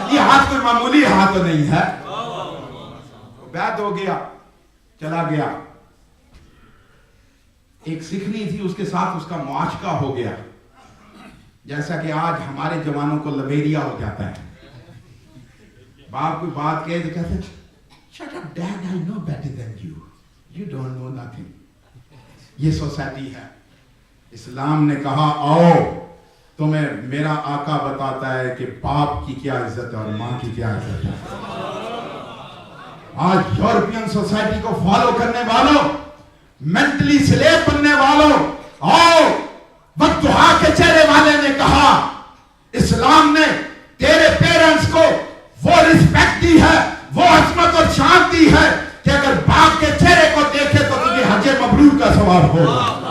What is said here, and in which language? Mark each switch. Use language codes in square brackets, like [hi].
[ur] یہ ہاتھ کوئی معمولی ہاتھ نہیں ہے. بیعت ہو گیا, چلا گیا. ایک سکھنی تھی, اس کے ساتھ اس کا معاشقہ ہو گیا, جیسا کہ آج ہمارے جوانوں کو لبیریا ہو جاتا ہے. باپ کوئی بات کہے تو کہتے [en] shut up dad, I know better than you, you don't know nothing. [ur] یہ سوسائٹی ہے. اسلام نے کہا آؤ تمہیں میرا آقا بتاتا ہے کہ باپ کی کیا عزت ہے اور ماں کی کیا عزت ہے. آج یورپین سوسائٹی کو فالو کرنے والوں, مینٹلی سلیب بننے والوں, آؤ بددعا کے چہرے والے نے کہا اسلام نے تیرے پیرنٹس کو وہ رسپیکٹ دی ہے, وہ عظمت اور شان دی ہے کہ اگر باپ کے چہرے کو دیکھے تو تجھے حج مبرور کا ثواب ہوگا.